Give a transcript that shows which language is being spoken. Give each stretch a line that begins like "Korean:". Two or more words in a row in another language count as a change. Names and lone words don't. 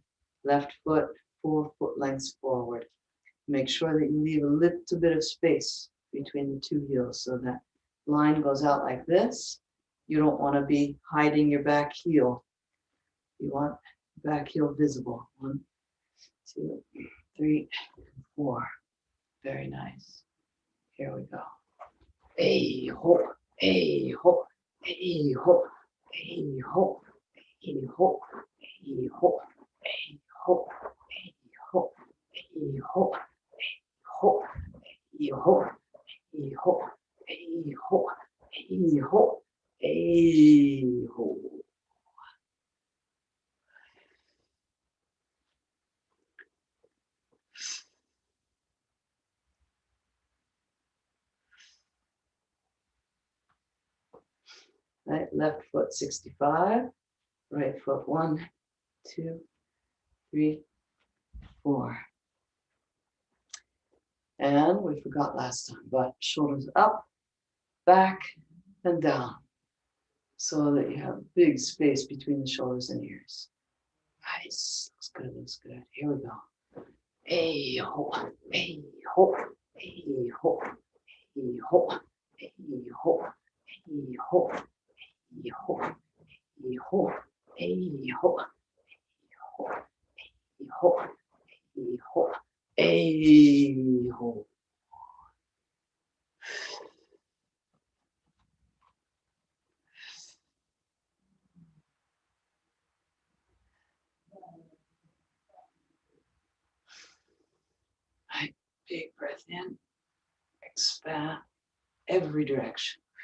English: Left foot 4 foot lengths forward. Make sure that you leave a little bit of space between the two heels so that line goes out like this. You don't want to be hiding your back heel. You want back heel visible. 1, 2, 3, 4. Very nice. Here we go. Hey ho, hey ho, hey ho, hey ho, hey ho, hey ho, hey ho, hey ho, hey ho, hey ho, hey ho, hey ho, hey ho, hey ho, hey ho. Right, left foot 65, right foot 1, 2, 3, 4. And we forgot last time, but shoulders up, back, and down, so that you have big space between the shoulders and ears. Nice, looks good, looks good. Here we go. Hey ho, hey ho, hey ho, hey ho, hey ho, hey ho, hey ho, hey ho, hey ho, hey ho, hey ho, hey ho. Right, big breath in, expand every direction.